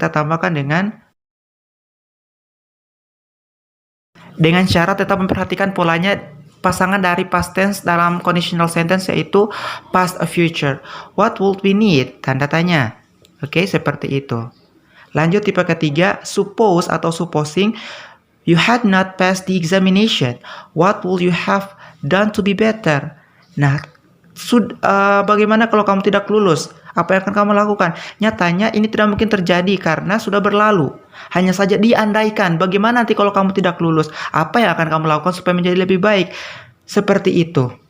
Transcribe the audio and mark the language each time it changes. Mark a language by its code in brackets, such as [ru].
[id] Kita tambahkan dengan syarat tetap memperhatikan polanya pasangan dari past tense dalam conditional sentence, yaitu past future. [en] What would we need? [id] Tanda tanya. Oke, seperti itu. Lanjut tipe ketiga, [en] suppose atau supposing you had not passed the examination. What would you have done to be better? [id] Nah, bagaimana kalau kamu tidak lulus? Apa yang akan kamu lakukan? Nyatanya ini tidak mungkin terjadi karena sudah berlalu. Hanya saja diandaikan. Bagaimana nanti kalau kamu tidak lulus? Apa yang akan kamu lakukan supaya menjadi lebih baik? Seperti itu.